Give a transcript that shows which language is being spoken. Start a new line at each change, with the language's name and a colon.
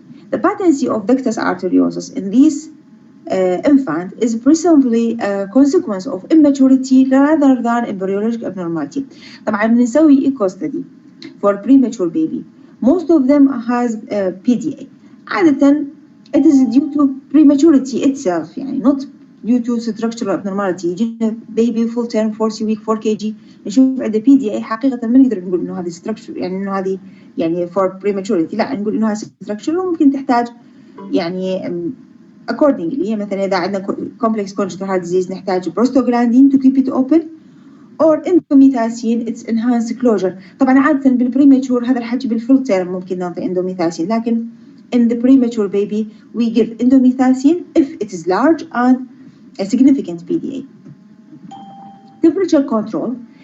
English: The patency of ductus arteriosus in these infant is presumably a consequence of immaturity rather than embryologic abnormality.
Arabic: طبعا بنسوي
English: echo study for premature baby. Most of them has PDA. عادة it is due to prematurity itself, يعني not due to structural abnormality.
Arabic: يجينا baby full term 40 week 4 kg نشوف عنده PDA حقيقة ما نقدر نقول إنه هذه structure يعني إنه هذه يعني for prematurity، لا نقول إنه هذه structure وممكن تحتاج يعني accordingly. مثلا إذا عندنا
English: complex congenital heart disease نحتاج prostaglandin to keep it open or endomethacin its enhanced closure.
Arabic: طبعا عادة بالpremature هذا الحكي بالfull term ممكن نعطي endomethacin، لكن
English: in the premature baby we give endomethacin if it is large and a significant PDA. Temperature control.